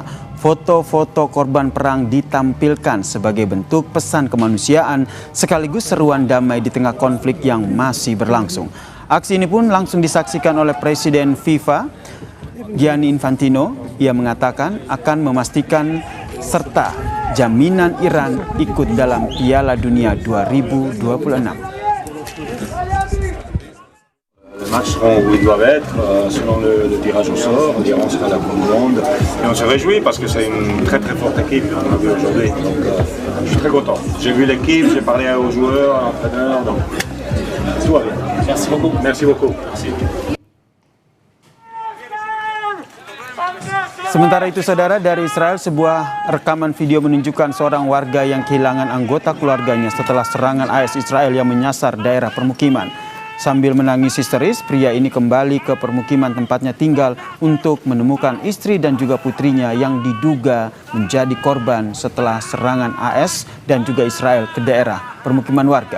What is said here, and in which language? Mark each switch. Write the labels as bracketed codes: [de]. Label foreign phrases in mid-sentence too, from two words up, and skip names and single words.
[id] Foto-foto korban perang ditampilkan sebagai bentuk pesan kemanusiaan sekaligus seruan damai di tengah konflik yang masih berlangsung. Aksi ini pun langsung disaksikan oleh Presiden FIFA, Gianni Infantino. Ia mengatakan akan memastikan serta jaminan Iran ikut dalam Piala Dunia 2026. [fr] Le match seront où ils doivent être, selon le tirage au sort. L'Iran sera la Coupe du Monde. Et on se réjouit parce que c'est une très très forte équipe qu'on a vu aujourd'hui. Donc je suis très content. J'ai vu l'équipe, j'ai parlé aux joueurs, à l'entraîneur. Donc tout va bien. Merci beaucoup. Merci beaucoup. Merci. [id] Sementara itu, saudara, dari Israel sebuah rekaman video menunjukkan seorang warga yang kehilangan anggota keluarganya setelah serangan AS Israel yang menyasar daerah permukiman. Sambil menangis histeris, pria ini kembali ke permukiman tempatnya tinggal untuk menemukan istri dan juga putrinya yang diduga menjadi korban setelah serangan AS dan juga Israel ke daerah permukiman warga.